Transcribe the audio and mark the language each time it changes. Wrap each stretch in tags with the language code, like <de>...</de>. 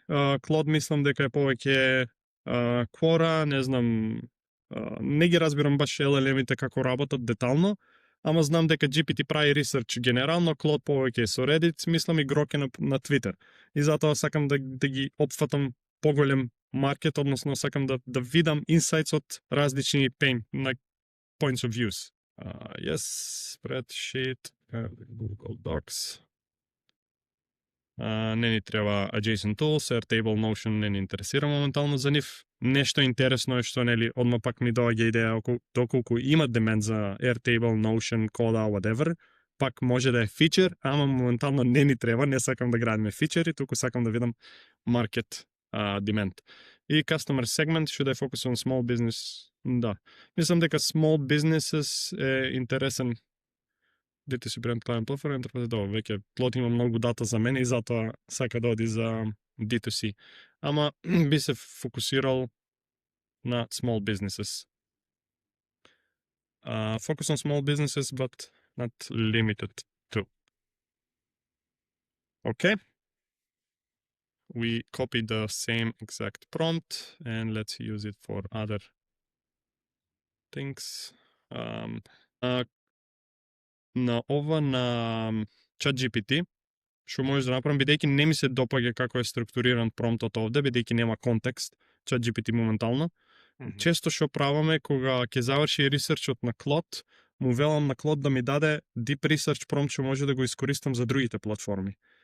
<mk>Claude мислам дека е повеќе Quora, не знам, не ги разбирам баш LLM-ите како работат детално, ама знам дека GPT прави research генерално, Claude повеќе е со Reddit, мислам и Grok е на Twitter. И затоа сакам да ги опфатам поголем маркет, односно сакам да видам инсайтс од различни points of views.</mk> <en>Yes, spreadsheet, Google Docs.</en> <mk>Не ни треба adjacent tools, Airtable, Notion не ни интересира моментално за нив. Нешто интересно е што нели одма пак ми доаѓа идеја доколку има демен за Airtable, Notion, Coda, whatever, пак може да е фичер, ама моментално не ни треба, не сакам да градиме фичери, туку сакам да видам market demand.</mk> <en>И customer segment should I focus on small business?</en> <mk>Да. Мислам дека small businesses е интересен D2C brand client platform, веќе Claude има многу дата за мене и затоа сака да оди за D2C. Ама би се фокусирал на small businesses.</mk> <en>Focus on small businesses, but not limited to. Okay. We copy the same exact prompt and let's use it for other things.</en> <mk>На ова на ChatGPT, што можеш да направам, бидејќи не ми се допаѓа како е структуриран промптот овде, бидејќи нема контекст, ChatGPT моментално. Често што праваме кога ќе заврши ресерчот на Claude, му велам на Claude да ми даде deep research промпт што може да го искористам за другите платформи.</mk>